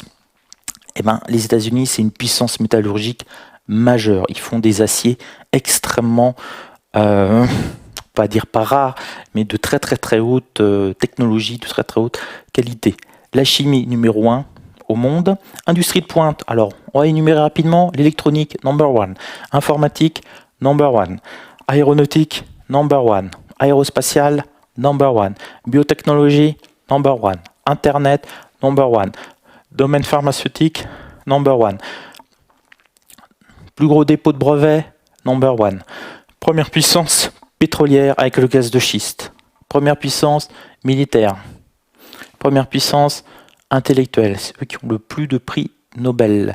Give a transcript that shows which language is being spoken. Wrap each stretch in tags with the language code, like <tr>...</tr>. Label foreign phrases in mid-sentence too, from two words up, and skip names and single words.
<fr>Les États-Unis, c'est une puissance métallurgique majeure. Ils font des aciers extrêmement pas dire pas rare, mais de très haute technologie, de très haute qualité. La chimie numéro 1 au monde. Industrie de pointe, alors on va énumérer rapidement. L'électronique, number 1. Informatique, number 1. Aéronautique, number 1. Aérospatiale, number 1. Biotechnologie, number 1. Internet, number 1. Domaine pharmaceutique, number 1. Plus gros dépôt de brevets, number 1. Première puissance pétrolière avec le gaz de schiste. Première puissance militaire. Première puissance intellectuelle. C'est eux qui ont le plus de prix Nobel.</fr>